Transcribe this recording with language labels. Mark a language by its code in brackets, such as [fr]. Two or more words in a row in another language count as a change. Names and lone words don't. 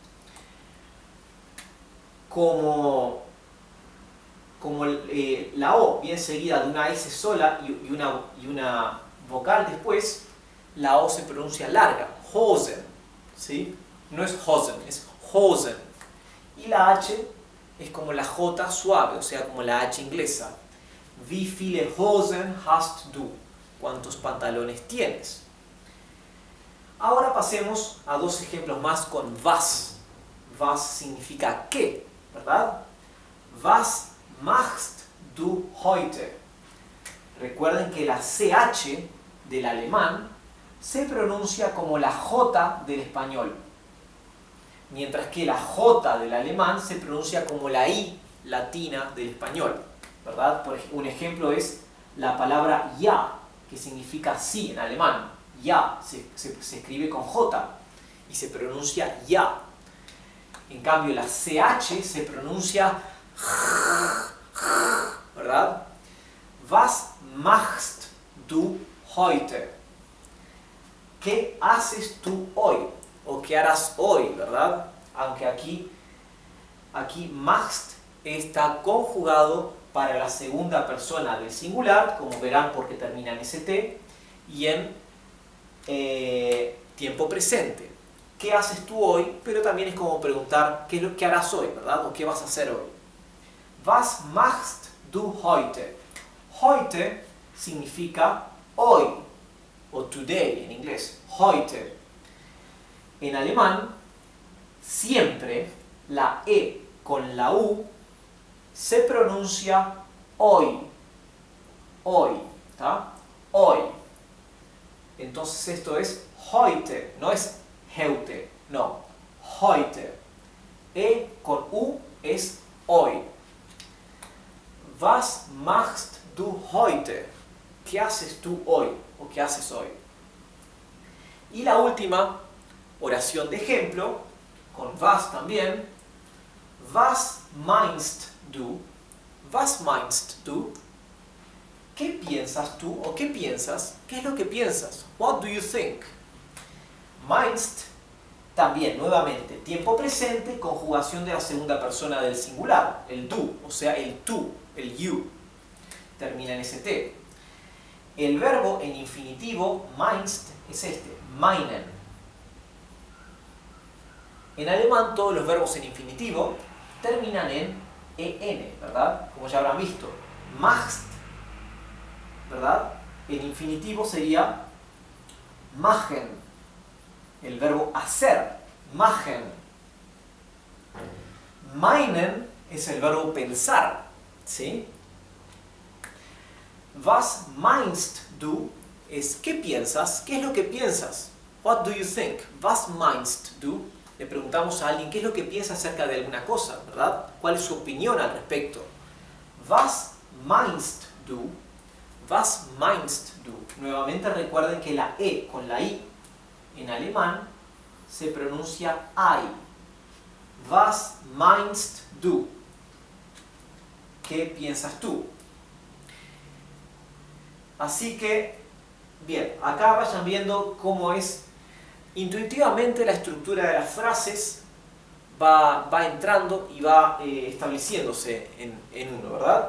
[es] Como la O viene seguida de una S sola y una vocal después, la O se pronuncia larga. Hosen. ¿Sí? No es Hosen, es Hosen. Y la H es como la J suave, o sea, como la H inglesa. [de] Wie viele Hosen hast du? [es] ¿Cuántos pantalones tienes? Ahora pasemos a dos ejemplos más con was. Was significa qué, ¿verdad? [de] Was machst du heute? [es] Recuerden que la CH del alemán se pronuncia como la J del español, mientras que la J del alemán se pronuncia como la I latina del español, ¿verdad? Un ejemplo es la palabra ja, que significa sí en alemán. Ja se escribe con J y se pronuncia ja. En cambio, la CH se pronuncia ¿verdad? [de] Was machst du heute? [es] ¿Qué haces tú hoy? O ¿qué harás hoy? ¿Verdad? Aunque aquí machst está conjugado para la segunda persona del singular, como verán porque termina en st, y en tiempo presente. ¿Qué haces tú hoy? Pero también es como preguntar ¿qué es lo que harás hoy? ¿Verdad? O ¿qué vas a hacer hoy? [de] Was machst du heute? [es] Heute significa hoy, o today en inglés, heute. En alemán, siempre la E con la U se pronuncia hoy, hoy, ¿tá? Hoy. Entonces esto es heute, no es heute, no, heute. E con U es hoy. [de] Was machst du heute? [es] ¿Qué haces tú hoy? ¿O qué haces hoy? Y la última oración de ejemplo, con was también. [de] Was meinst du? Was meinst du? [es] ¿Qué piensas tú? ¿O qué piensas? ¿Qué es lo que piensas? [en] What do you think? [es] Meinst también, nuevamente, tiempo presente, conjugación de la segunda persona del singular, el du, o sea, el tú, el you, termina en st. El verbo en infinitivo, meinst, es este, meinen. En alemán todos los verbos en infinitivo terminan en en, ¿verdad? Como ya habrán visto. Machst, ¿verdad? En infinitivo sería machen. El verbo hacer, machen. Meinen es el verbo pensar, ¿sí? [de] Was meinst du [es] es ¿qué piensas? ¿Qué es lo que piensas? [en] What do you think? [de] Was meinst du? [es] Le preguntamos a alguien qué es lo que piensa acerca de alguna cosa, ¿verdad? ¿Cuál es su opinión al respecto? [de] Was meinst du? Was meinst du? [es] Nuevamente recuerden que la E con la I en alemán se pronuncia I. [de] Was meinst du? [es] ¿Qué piensas tú? Así que, bien, acá vayan viendo cómo es intuitivamente la estructura de las frases va entrando y va estableciéndose en uno, ¿verdad?